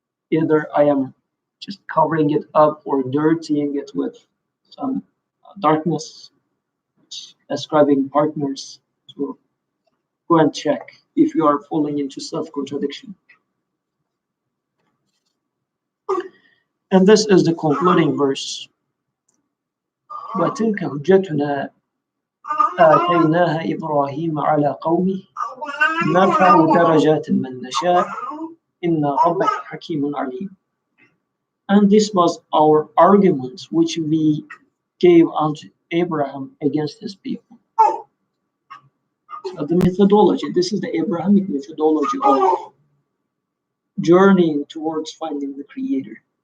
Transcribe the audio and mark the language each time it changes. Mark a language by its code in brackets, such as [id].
[en] Either I am just covering it up or dirtying it with some darkness, ascribing partners. So go and check if you are falling into self-contradiction. And this is the concluding verse. [ar] وتلك حجتنا آتيناها إبراهيم على قومه نرفع درجات من نشاء إن ربك حكيم عليم. [en] And this was our argument which we gave unto Abraham against his people. So the methodology, this is the Abrahamic methodology of journeying towards finding the Creator.